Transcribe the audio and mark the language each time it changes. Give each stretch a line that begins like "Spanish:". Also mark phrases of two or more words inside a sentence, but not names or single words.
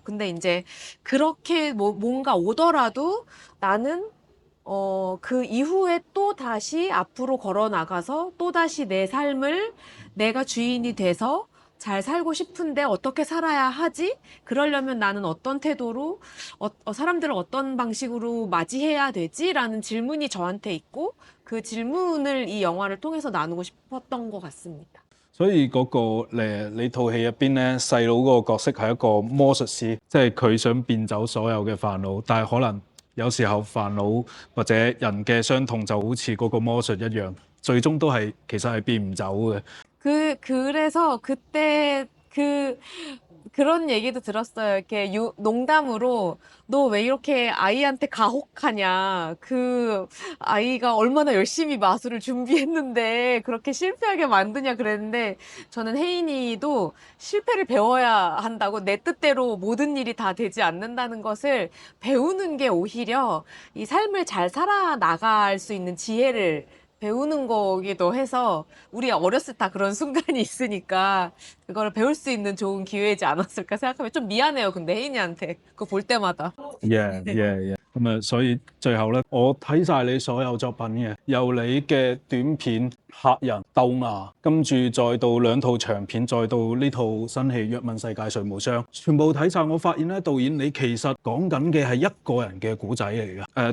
Korean: 근데 이제 그렇게 뭔가 오더라도 나는 그 이후에 또 다시 앞으로 걸어 나가서 또 다시 내 삶을 내가 주인이 돼서 잘 살고 싶은데 어떻게 살아야 하지? 그러려면 나는 어떤 태도로, 사람들을 어떤 방식으로 맞이해야 되지? 라는 질문이 저한테 있고 그 질문을 이 영화를 통해서 나누고 싶었던 것 같습니다.
Cantonese: 所以嗰、個你套戲入邊咧，細佬嗰個角色係一個魔術師，即係佢想變走所有嘅煩惱，但係可能有時候煩惱或者人嘅傷痛就好似嗰個魔術一樣，最終都係其實係變唔走嘅。
Korean: 그래서 그때 그런 얘기도 들었어요. 이렇게 농담으로 너 왜 이렇게 아이한테 가혹하냐. 그 아이가 얼마나 열심히 마술을 준비했는데 그렇게 실패하게 만드냐 그랬는데 저는 혜인이도 실패를 배워야 한다고 내 뜻대로 모든 일이 다 되지 않는다는 것을 배우는 게 오히려 이 삶을 잘 살아나갈 수 있는 지혜를 배우는 거기도 해서 우리 어렸을 때 다 그런 순간이 있으니까 그거를 배울 수 있는 좋은 기회이지 않았을까 생각하면 좀 미안해요. 근데 혜인이한테 그거 볼 때마다.
English: Yeah, yeah, yeah。
Cantonese: 咁啊，所以最後咧，我睇晒你所有作品嘅，由你嘅短片《客人》《鬥牙》，跟住再到兩套長片，再到呢套新戲《若問世界誰無雙》，全部睇晒。我發現咧，導演你其實講緊嘅係一個人嘅故仔嚟嘅。